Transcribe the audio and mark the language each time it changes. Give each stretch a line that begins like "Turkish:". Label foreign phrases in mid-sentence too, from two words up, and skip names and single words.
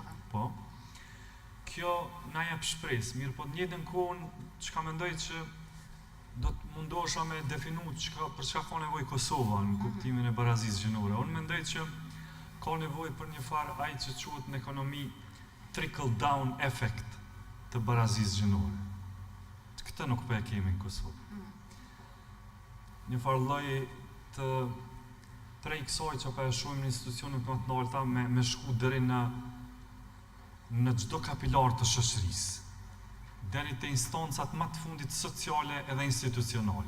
Albanian: Po. Kjo na jep shpresë, mirë po të njëjtën kohë çka mendoj që do të mundohesha me definu për çka ka nevojë Kosova në kuptimin e barazisë gjinore. Unë mendoj që ka nevojë për një farë ai që quhet në ekonomi
English: trickle down effect
Albanian: të barazisë gjinore. Këtë nuk po e kemi në Kosovë. Një farë lloj të prej kësaj që po e shohim në institucionet më të larta me shku deri në çdo kapilar të shoqërisë, deri te instancat më të fundit sociale edhe institucionale.